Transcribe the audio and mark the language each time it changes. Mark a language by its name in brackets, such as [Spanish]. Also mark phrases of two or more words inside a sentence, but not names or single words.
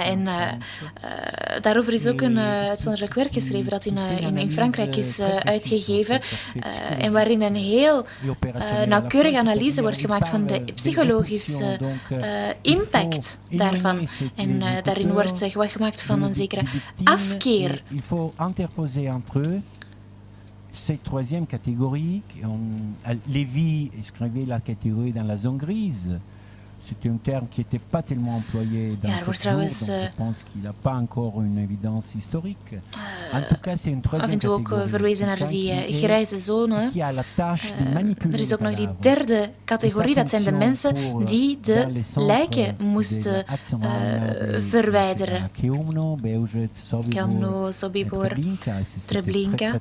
[Dutch] En daarover is ook een uitzonderlijk werk geschreven dat in Frankrijk is uitgegeven en waarin een heel nauwkeurige analyse wordt gemaakt van de psychologische impact daarvan. En daarin wordt gewag gemaakt van een zekere afkeer. [French] Cette troisième catégorie, Lévy écrivait la catégorie dans la zone grise. C'était un terme qui n'était pas tellement employé dans ce jour, donc je pense qu'il n'a pas encore une évidence historique. En tout cas, c'est une troisième catégorie. [Dutch] Af en toe ook verwezen naar die grijze zone. Er is ook nog die derde categorie, dat zijn de mensen die de lijken moesten verwijderen. Chełmno, Sobibor, Treblinka.